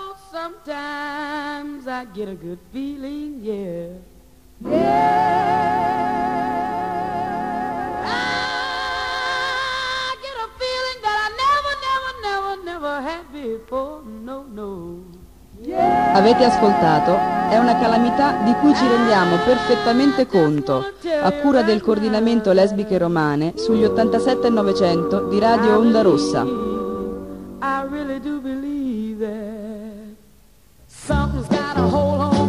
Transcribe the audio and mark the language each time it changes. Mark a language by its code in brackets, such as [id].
[en] Sometimes I get a good feeling, yeah. Yeah. I get a feeling that I never, never, never, never had before, no, no. [it] Yeah. Avete ascoltato? È una calamità di cui ci rendiamo perfettamente conto, a cura del coordinamento Lesbiche Romane sugli 87.900 di Radio Onda Rossa. [en] I really do believe that something's got a hold.